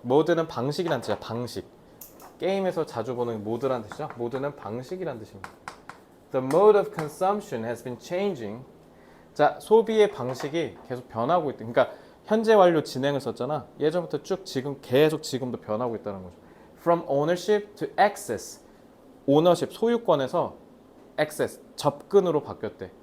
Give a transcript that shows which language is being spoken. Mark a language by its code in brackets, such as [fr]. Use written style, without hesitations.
[ko] mode는 방식이란 뜻이야. 방식. 게임에서 자주 보는 모드란 뜻이죠. 모드는 방식이란 뜻입니다. [en] The mode of consumption has been changing. [ko] 자, 소비의 방식이 계속 변하고 있다. 그러니까 현재 완료 진행을 썼잖아. 예전부터 쭉 지금 계속 지금도 변하고 있다는 거죠. [en] From ownership to access. [ko] ownership 소유권에서 access 접근으로 바뀌었대.